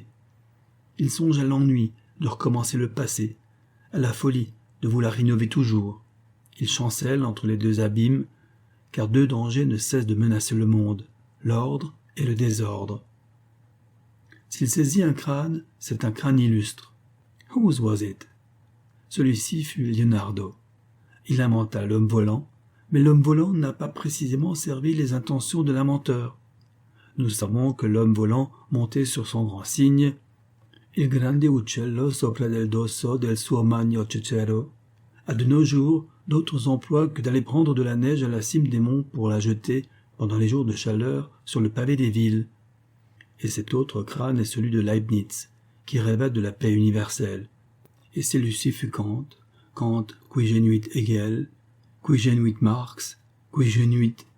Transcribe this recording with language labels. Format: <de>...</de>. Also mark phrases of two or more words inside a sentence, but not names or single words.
<fr>Il songe à l'ennui de recommencer le passé, à la folie de vouloir innover toujours. Il chancelle entre les deux abîmes, car deux dangers ne cessent de menacer le monde, l'ordre et le désordre. S'il saisit un crâne, c'est un crâne illustre.</fr> <en>Whose was it?</en> <fr>Celui-ci fut Leonardo. Il inventa l'homme volant, mais l'homme volant n'a pas précisément servi les intentions de l'inventeur. Nous savons que l'homme volant, monté sur son grand cygne,</fr> <it>il grande uccello sopra del dosso del suo magno cecero,</it> <fr>a de nos jours d'autres emplois que d'aller prendre de la neige à la cime des monts pour la jeter, pendant les jours de chaleur, sur le pavé des villes. Et cet autre crâne est celui de Leibniz, qui rêva de la paix universelle. Et c'est Lucie fut Kant,</fr> <la>qui genuit</la> <fr>Hegel,</fr> <la>qui genuit</la> <fr>Marx,</fr> <la>qui genuit...</la>